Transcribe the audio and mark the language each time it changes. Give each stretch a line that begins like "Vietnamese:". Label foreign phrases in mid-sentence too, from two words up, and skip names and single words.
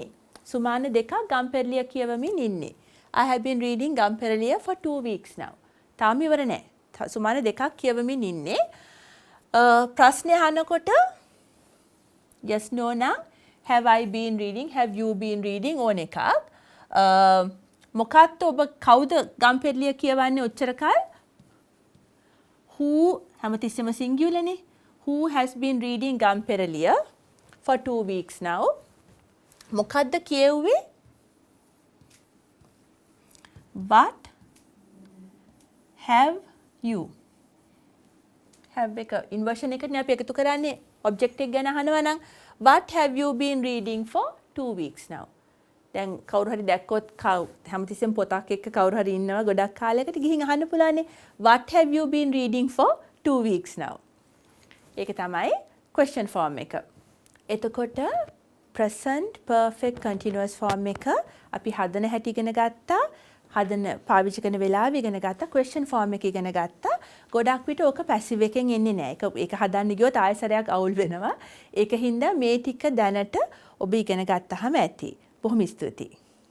Sinhala: සුමාන දෙකක් ගම්පෙරළිය කියවමින් ඉන්නේ.
English: I have been reading ගම්පෙරළිය for 2 weeks now.
Sinhala: තාම ඉවර නැහැ. සුමාන දෙකක් කියවමින් ඉන්නේ. ප්‍රශ්න අහනකොට
English: yes no
Sinhala: නම්
English: have I been reading, have you been reading
Sinhala: ඕන එකක්. මොකක්ද ඔබ කවුද ගම්පෙරළිය කියවන්නේ ඔච්චර කල්? Who හැමතිස්සෙම singular නේ.
English: Who has been reading ගම්පෙරළිය for 2 weeks now.
Sinhala: මොකද්ද කියෙව්වේ?
English: What have you?
Sinhala: have එක inversion එකට නේ අපි එකතු කරන්නේ object එක ගැන අහනවා නම්
English: what have you been reading for 2 weeks now.
Sinhala: දැන් කවුරු හරි දැක්කොත් හැමතිස්සෙම පොතක් එක්ක කවුරු හරි ඉන්නවා ගොඩක් කාලයකට ගිහින් අහන්න පුළුවන්
English: what have you been reading for 2 weeks now.
Sinhala: ඒක තමයි
English: question form
Sinhala: එක. එතකොට
English: present perfect continuous form
Sinhala: එක අපි හදන හැටි ඉගෙන ගත්තා. හදන පාවිච්චි කරන වෙලාව ඉගෙන ගත්තා.
English: question form
Sinhala: එක ඉගෙන ගත්තා. ගොඩක් විට ඕක passive එකෙන් එන්නේ නැහැ. ඒක හදන්න ගියොත් ආයෙසරයක් අවුල් වෙනවා. ඒක හින්දා මේ ටික දැනට ඔබ ඉගෙන ගත්තාම ඇති. බොහොම ස්තුතියි.